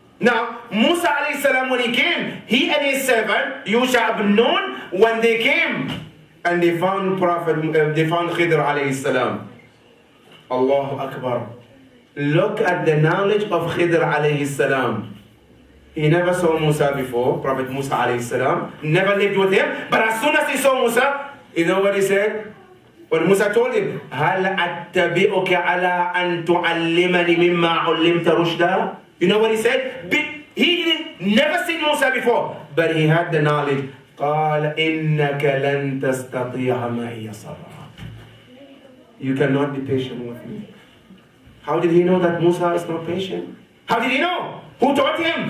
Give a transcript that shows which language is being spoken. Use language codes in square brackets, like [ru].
[en] Now, Musa alayhi salam, when he came, he and his servant, Yusha ibn Nun, when they came, and they found Khidr alayhi salam. Allahu Akbar. Look at the knowledge of Khidr alayhi salam. He never saw Musa before, Prophet Musa alayhi salam, never lived with him. But as soon as he saw Musa, you know what he said? When Musa told him, [ar] هَلْ أَتَّبِئُكَ عَلَىٰ أَن تُعَلِّمَنِ مِمَّا عُلِّمْتَ رُشْدًا? [en] You know what he said? He didn't never seen Musa before, but he had the knowledge. [ar] قَالَ إِنَّكَ لَن تَسْتَطِيعَ مَعِيَ صَبْرًا. [en] You cannot be patient with me. How did he know that Musa is not patient? How did he know? Who taught him?